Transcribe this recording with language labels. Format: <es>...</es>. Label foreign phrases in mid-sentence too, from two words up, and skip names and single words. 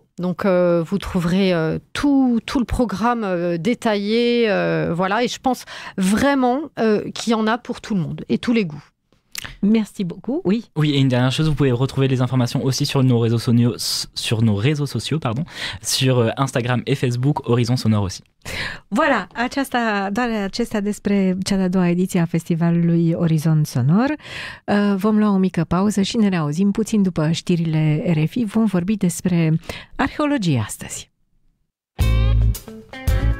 <fr>Donc, vous trouverez tout le programme détaillé. Voilà. Et je pense vraiment qu'il y en a pour tout le monde et tous les goûts. Merci beaucoup, oui. Oui, et une dernière chose, vous pouvez retrouver les informations aussi sur nos réseaux sociaux, sur Instagram et Facebook, Horizon Sonore aussi. Voilà,</fr> <ro>doar acestea despre cea de-a doua ediție a festivalului Horizon Sonor. Vom lua o mică pauză și ne reauzim puțin după știrile RFI. Vom vorbi despre arheologie astăzi.</ro>